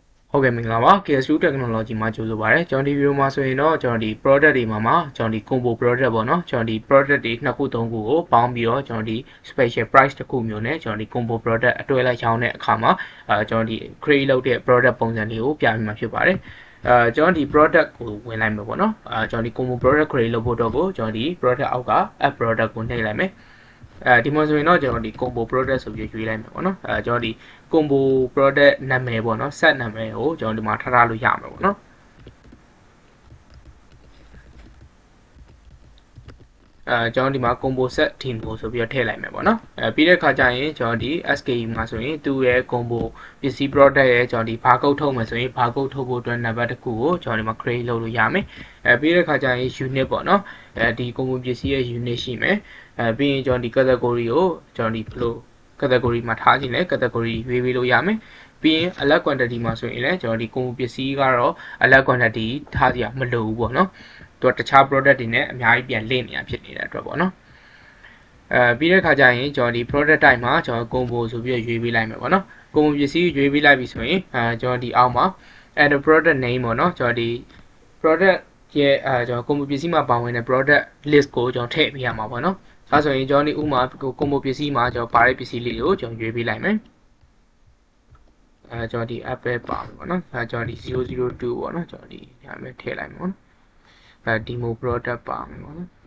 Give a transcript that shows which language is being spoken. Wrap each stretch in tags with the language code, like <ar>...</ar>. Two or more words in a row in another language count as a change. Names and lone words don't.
<my>ဟုတ်ကဲ့မင်္ဂလာပါ KSU Technology မှာကြိုဆိုပါရစေကျွန်တော်ဒီဗီဒီယိုမှာဆိုရင်တော့ကျွန်တော်ဒီ product တွေမှာကျွန်တော်ဒီ</my> <en>combo product</en> <my>ပေါ့နော်ကျွန်တော်ဒီ product တွေနှစ်ခုသုံးခု ကိုပေါင်းပြီးတော့ကျွန်တော်ဒီ</my> <en>special price</en> <my>တစ်ခုမျိုးနဲ့ကျွန်တော်ဒီ</my> <en>combo product</en> <my>အတွဲလိုက်ရောင်းတဲ့အခါမှာကျွန်တော်ဒီ create လုပ်တဲ့ product ပုံစံလေးကိုပြပြမှာဖြစ်ပါတယ်ကျွန်တော်ဒီ product ကိုဝင်လိုက်မယ်ပေါ့နော်ကျွန်တော်ဒီ</my> <en>combo product create</en> <my>လုပ်ဖို့တော့ကိုကျွန်တော်ဒီ product အောက်က</my> <en>add product</en> <my>ကိုနှိပ်လိုက်မယ်ဒီမှာဆိုရင်တော့ကျွန်တော်ဒီ</my> <en>combo product</en> <my>ဆိုပြီးရွေးလိုက်မယ်ပေါ့နော်ကျွန်တော်ဒီ</my> <en>combo product</en> <my>နာမည်ပေါ့နော် set နာမည်ကိုကျွန်တော်ဒီမှာထားလို့ရမှာပေါ့နော် ကျွန်တော်ဒီမှာ</my> <en>combo set theme</en> <my>ကိုဆိုပြီးတော့ထည့်လိုက်မယ်ပေါ့နော်ပြီးတဲ့ခါကျရင်ကျွန်တော်ဒီ SKU မှာဆိုရင်သူ့ရဲ့ combo ပစ္စည်း product ရဲ့ကျွန်တော်ဒီ barcode ထုတ်မယ်ဆိုရင် barcode ထုတ်ဖို့အတွက် number တစ်ခုကိုကျွန်တော်ဒီမှာ create လုပ် လို့ရမယ်ပြီးတဲ့ခါကျရင် unit ပေါ့နော်ဒီ combo ပစ္စည်းရဲ့ unit ရှိမယ်ပြီးရင်ကျွန်တော်ဒီ category ကိုကျွန်တော်ဒီ</my> <en>flow category</en> <my>မှာထားခြင်းလဲ category ရွေးပေးလို့ရမယ်ပြီးရင် alert quantity မှာဆိုရင်လည်းကျွန်တော်ဒီ combo ပစ္စည်းကတော့</my> <en>alert quantity</en> <my>ထားစရာမလိုဘူးပေါ့နော်သူတခြား product တွေနဲ့အများကြီးပြန်လင့်နေတာဖြစ်နေတဲ့အတွက်ပေါ့နော်ပြီးတဲ့ခါကျရင်ကျွန်တော်ဒီ</my> <en>product type</en> <my>မှာကျွန်တော် combo ဆိုပြီးရွေးပေးလိုက်မယ်ပေါ့နော် combo ပစ္စည်းရွေးပေးလိုက်ပြီဆိုရင်ကျွန်တော်ဒီအောက်မှာ</my> <en>add product name</en> <my>ပေါ့နော်ကျွန်တော်ဒီ product ရဲ့ကျွန်တော် combo ပစ္စည်းမှာပါဝင်တဲ့</my> <en>product list</en> <my>ကိုကျွန်တော်ထည့်ပေးရမှာပေါ့နော်ဒါဆိုရင်ကျွန်တော်ဒီဥမာ combo ပစ္စည်းမှာကျွန်တော်ပါတဲ့ပစ္စည်းလေးကိုကျွန်တော်ရွေးပေးလိုက်မယ် ကျွန်တော်ဒီ apple ပါမယ်ပေါ့နော်ကျွန်တော်ဒီ002ပေါ့နော်ကျွန်တော်ဒီညာမဲ့ထည့်လိုက်မယ်ပေါ့နော်</my> <en>demo product</en> <my>ပါမယ်ပေါ့နော်</my>